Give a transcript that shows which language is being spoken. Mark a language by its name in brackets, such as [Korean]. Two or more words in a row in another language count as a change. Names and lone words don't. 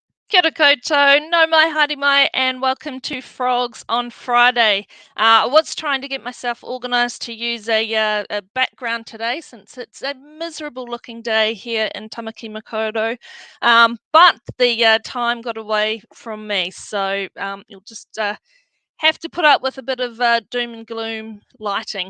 [Māori] Kia ora koutou, no mai haere mai, [English] and welcome to Frogs on Friday. I was trying to get myself organised to use a background today since it's a miserable looking day here in Tamaki Makaurau, but the time got away from me, so you'll just have to put up with a bit of doom and gloom lighting.